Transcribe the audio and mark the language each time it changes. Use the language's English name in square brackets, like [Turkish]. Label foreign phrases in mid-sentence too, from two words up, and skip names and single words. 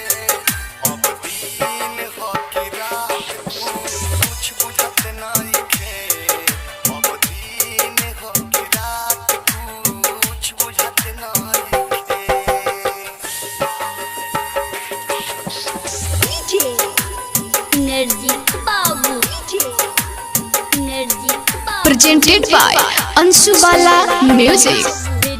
[Bhojpuri] अब दिन हो कि रात कुछ बुझत नइखे, अब दिन हो कि रात कुछ बुझत नइखे। [English] Energy Babu, Energy Babu. Presented by Anshu Bala Music.